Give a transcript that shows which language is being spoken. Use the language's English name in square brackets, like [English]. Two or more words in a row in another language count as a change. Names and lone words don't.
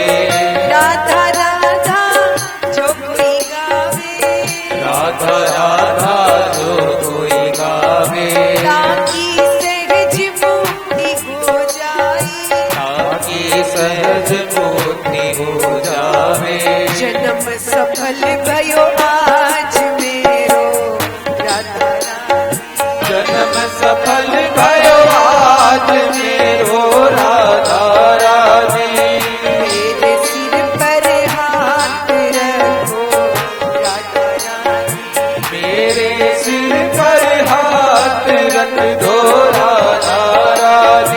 [Hindi] राधा राधा जो कोई गावे, राधा राधा जो कोई गावे, ताकि सहज मुक्ति हो जाए, ताकि सहज मुक्ति हो जावे, [Nepali] जन्म सफल भयो आज मेरो राधा रानी, जन्म सफल भयो आज मेरो राधा रानी, [Hindi] मेरे सिर पर हाथ रखो राधा रानी, मेरे सिर पर हाथ रख दो राधा रानी।